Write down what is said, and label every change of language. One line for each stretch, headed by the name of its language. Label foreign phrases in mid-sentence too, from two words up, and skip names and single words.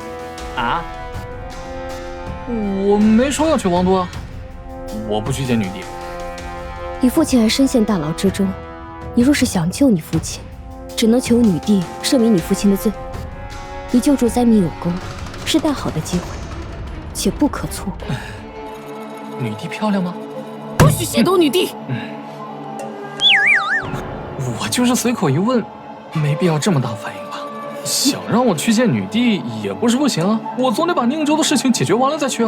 Chinese: 啊？我沒說要去王都啊。我不去見女帝。你父親還深陷大牢之中，你若是想救你父親，只能求女帝赦免你父親的罪。你救助災民有功，是大好的機會，且不可錯過。女帝漂亮嗎？不許褻瀆女帝！我就是隨口一問，沒必要這麼大反應吧？想讓我去見女帝也不是不行啊，我總得把寧州的事情解決完了再去啊。